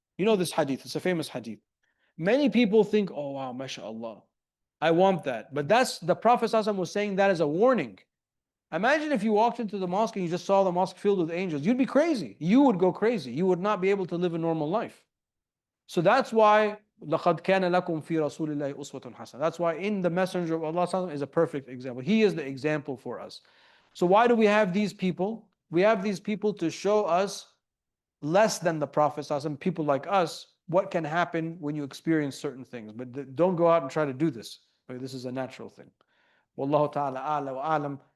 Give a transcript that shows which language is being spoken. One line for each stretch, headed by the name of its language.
English: You know this hadith, it's a famous hadith. Many people think, oh wow, mashallah, I want that. But that's the Prophet ﷺ was saying that as a warning. Imagine if you walked into the mosque and you just saw the mosque filled with angels. You'd be crazy. You would go crazy. You would not be able to live a normal life. So that's why
Arabic: لَقَدْ كَانَ لَكُمْ فِي رَسُولِ اللَّهِ أُسْوَةٌ حَسَنَةٌ.
English: That's why in the Messenger of Allah is a perfect example. He is the example for us. So why do we have these people? We have these people to show us less than the Prophet ﷺ, people like us, what can happen when you experience certain things. But don't go out and try to do this. This is a natural thing. Wallahu ta'ala a'la wa a'lam.